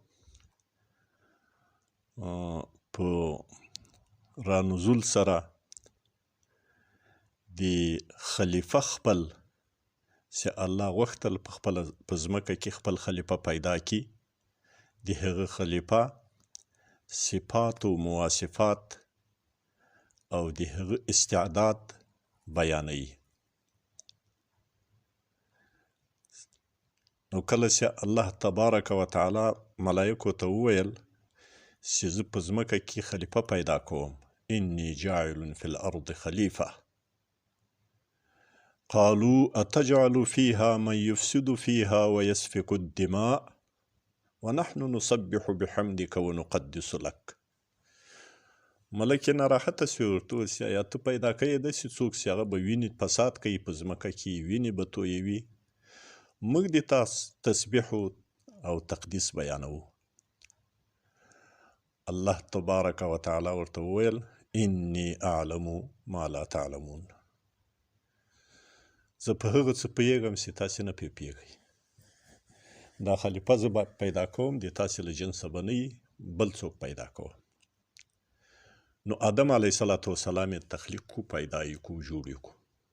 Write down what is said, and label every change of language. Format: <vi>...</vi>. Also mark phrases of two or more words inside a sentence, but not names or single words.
<ps>په رانزول سره د خلیفه خپل چې الله غوښتل په خپل په ځمکه کې خپل خلیفه پیدا کی، د هغه خلیفه صفات و مواصفات او د هغه استعداد بیانوي. نو کله چې</ps> <ar>الله تبارک و تعالی</ar> <ps>ملائکو ته وویل چې زه په ځمکه کې خلیفه پیدا کوم،</ps> <ar>انی جاعل فی الارض خلیفه، قالوا اتجعل فيها من يفسد فيها ويسفك الدماء ونحن نسبح بحمدك ونقدس لك.</ar> <ps>ملک ناراحته شو، ورته وویل چې آیا ته پیدا کوې داسې څوک چې هغه به وینې فساد کوي په ځمکه کې، وینې به تویوي، موږ د تا تسبیح او تقدیس بیانوو.</ps> <ar>الله تبارک و تعالی</ar> <ps>ورته وویل</ps> <ar>انی اعلم ما لا تعلمون،</ar> <ps>زه په هغه څه پوهېږم چې تاسې نه پوهېږئ. دا خلیفه زه پیدا کوم، د تاسې له جنسه به نه بل څوک پیدا کوم. نو آدم علیه السلام یې تخلیق کو، پیدا یې کو، جوړ یې کو.</ps>